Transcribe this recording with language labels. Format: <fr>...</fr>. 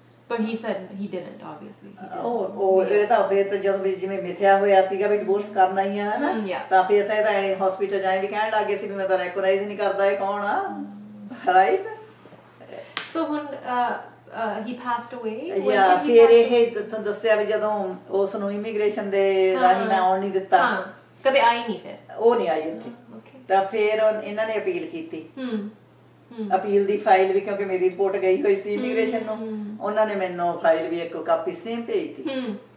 <en>But he said he didn't, obviously.</en> <pa>ਉਹ ਇਹ ਤਾਂ ਫਿਰ ਤਾਂ ਜਦੋਂ ਵੀ ਜਿਵੇਂ ਮਿਥਿਆ ਹੋਇਆ ਸੀਗਾ ਵੀ ਡਿਵੋਰਸ ਕਰਨਾ ਹੀ ਆ ਨਾ, ਤਾਂ ਫਿਰ ਤਾਂ ਇਹਦਾ ਹਸਪੀਟਲ ਜਾਏ ਵੀ ਕਹਿਣ ਲੱਗੇ ਸੀ ਵੀ ਮੈਂ ਤਾਂ ਰੈਕੋਗਨਾਈਜ਼ ਨਹੀਂ ਕਰਦਾ ਇਹ ਕੌਣ ਆ ਰਾਈਟ। ਸੋ ਹੁਣ</pa> <en>he passed away?</en> <pa>Yeah, ਫਿਰ ਇਹ ਤੁਹਾਨੂੰ ਦੱਸਿਆ ਵੀ ਜਦੋਂ ਉਸ ਨੂੰ ਇਮੀਗ੍ਰੇਸ਼ਨ ਦੇ ਰਾਹੀਂ ਮੈਂ ਆਉਣ ਨਹੀਂ ਦਿੱਤਾ, ਕਦੇ ਆਈ ਨਹੀਂ, ਫਿਰ ਉਹ ਨਹੀਂ ਆਈ ਇੱਥੇ, ਤਾਂ ਫਿਰ ਇਹਨਾਂ ਨੇ ਅਪੀਲ ਕੀਤੀ। ਅਪੀਲ ਦੀ ਫਾਈਲ ਵੀ, ਕਿਉਂਕਿ ਮੇਰੀ ਰਿਪੋਰਟ ਗਈ ਹੋਈ ਸੀ ਇਮੀਗ੍ਰੇਸ਼ਨ ਨੂੰ, ਉਹਨਾਂ ਨੇ ਮੈਨੂੰ ਫਾਈਲ ਵੀ ਇੱਕ ਕਾਪੀ ਸੇਮ ਭੇਜਤੀ,</pa>